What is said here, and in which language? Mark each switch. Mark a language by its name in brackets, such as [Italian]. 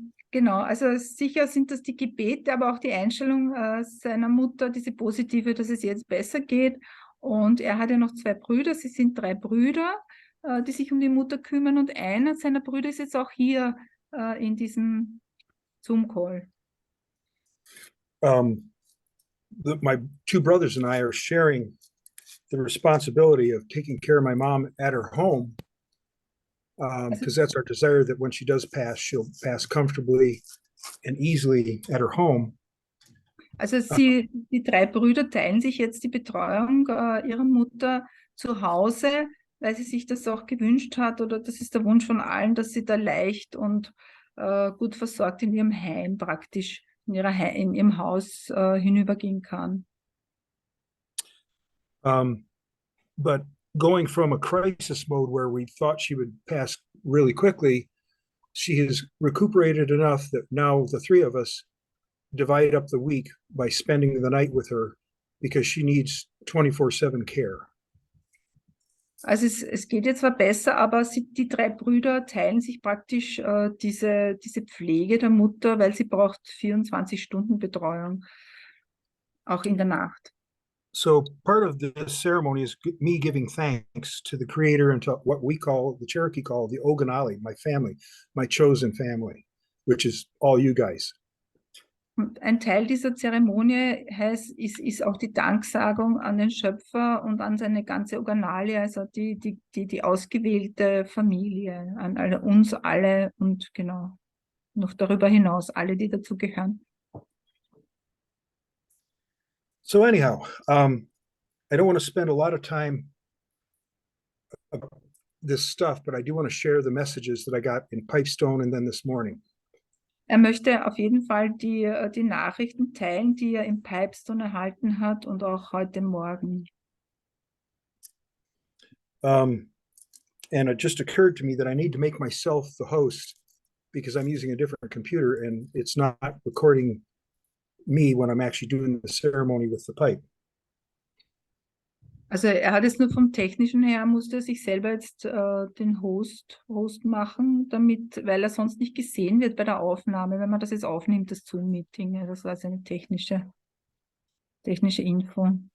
[German] Genau, also sicher sind das die Gebete, aber auch die Einstellung seiner Mutter, diese positive, dass es jetzt besser geht. Und er hat ja noch zwei Brüder, sie sind 3 Brüder, die sich um die Mutter kümmern. Und einer seiner Brüder ist jetzt auch hier in diesem Zoom-Call. [English] My 2 brothers and I are sharing the responsibility of taking care of my mom at her home, because that's our desire that when she does pass, she'll pass comfortably and easily at her home. [German] Also die 3 Brüder teilen sich jetzt die Betreuung ihrer Mutter zu Hause, weil sie sich das auch gewünscht hat, oder das ist der Wunsch von allen, dass sie da leicht und gut versorgt in ihrem Heim praktisch, in ihrem Haus hinübergehen kann. [English] But going from a crisis mode where we thought she would pass really quickly, she has recuperated enough that now the 3 of us divide up the week by spending the night with her because she needs 24/7 care. [German] Also es geht jetzt zwar besser, aber die 3 Brüder teilen sich praktisch diese Pflege der Mutter, weil sie braucht 24 Stunden Betreuung, auch in der Nacht. [English] So part of this ceremony is me giving thanks to the Creator and to what the Cherokee call the Oganali, my family, my chosen family, which is all you guys. [German] Und ein Teil dieser Zeremonie ist auch die Danksagung an den Schöpfer und an seine ganze Oganali, also die ausgewählte Familie, an uns alle und genau, noch darüber hinaus, alle, die dazugehören. [English] So anyhow, I don't want to spend a lot of time this stuff, but I do want to share the messages that I got in Pipestone and then this morning. [German] Er möchte auf jeden Fall die Nachrichten teilen, die er im Pipestone erhalten hat und auch heute Morgen. And it just occurred to me that I need to make myself the host because I'm using a different computer and it's not recording me when I'm actually doing the ceremony with the pipe. Also er hat es nur vom Technischen her, musste er sich selber jetzt den Host machen, weil er sonst nicht gesehen wird bei der Aufnahme, wenn man das jetzt aufnimmt, das Zoom-Meeting. Das war seine technische Info.